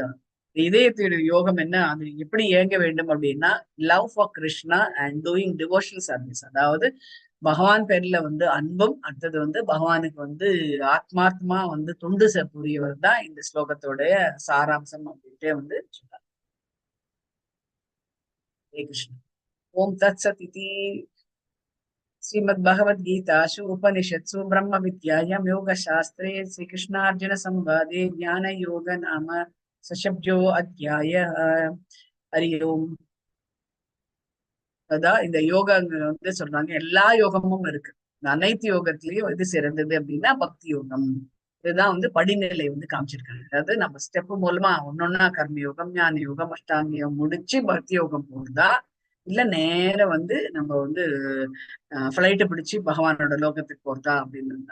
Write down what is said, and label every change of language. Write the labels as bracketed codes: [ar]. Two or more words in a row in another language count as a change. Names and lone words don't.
[ta] இதயத்துடைய யோகம் என்ன, அது எப்படி இயங்க வேண்டும் அப்படின்னா, [en] love for Krishna and doing devotional service. [ta] அதாவது பகவான் பேர்ல வந்து அன்பும், அடுத்தது வந்து பகவானுக்கு வந்து ஆத்மார்த்தமா வந்து தொண்டு புரியவர் தான் இந்த ஸ்லோகத்தோடைய சாராம்சம் அப்படின்ட்டே வந்து சொல்றாங்க. ஹரே கிருஷ்ணா. [sa] ओम् तत् सत् इति श्रीमद्भगवद्गीतासु उपनिषत्सु ब्रह्मविद्यायां योगशास्त्रे श्रीकृष्णार्जुनसंवादे ज्ञानयोग नाम सशब्दो अध्यायः. हरि ओम. [ta] அதான் இந்த யோகங்கள் வந்து சொல்றாங்க, எல்லா யோகமும் இருக்கு. அனைத்து யோகத்திலயும் எது சிறந்தது அப்படின்னா பக்தி யோகம். இதுதான் வந்து படிநிலை வந்து காமிச்சிருக்காங்க. அதாவது நம்ம ஸ்டெப் மூலமா ஒன்னொன்னா கர்ம யோகம், ஞான யோகம், அஷ்டாங்க யோகம் முடிச்சு பக்தி யோகம் போகுதா, இல்ல நேர வந்து நம்ம வந்து ஃபிளைட்டை பிடிச்சு பகவானோட லோகத்துக்கு போறதா அப்படின்னு இருந்தா.